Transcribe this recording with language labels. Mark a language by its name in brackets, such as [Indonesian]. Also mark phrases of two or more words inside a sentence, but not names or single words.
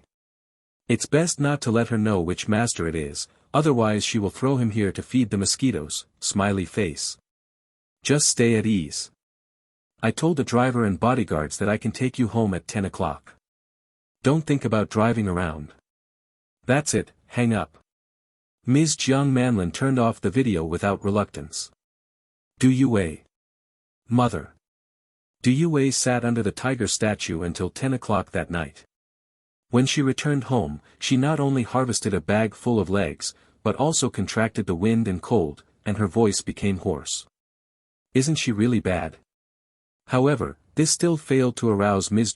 [English] It's best not to let her know which master it is, otherwise she will throw him here to feed the mosquitoes, smiley face. Just stay at ease. I told the driver and bodyguards that I can take you home at 10 o'clock. Don't think about driving around. That's it, hang up. Ms. Jiang Manlin turned off the video without reluctance. Du Wei. Mother. Du Wei sat under the tiger statue until 10 o'clock that night. When she returned home, she not only harvested a bag full of legs, but also contracted the wind and cold, and her voice became hoarse. Isn't she really bad? However, this still failed to arouse Ms.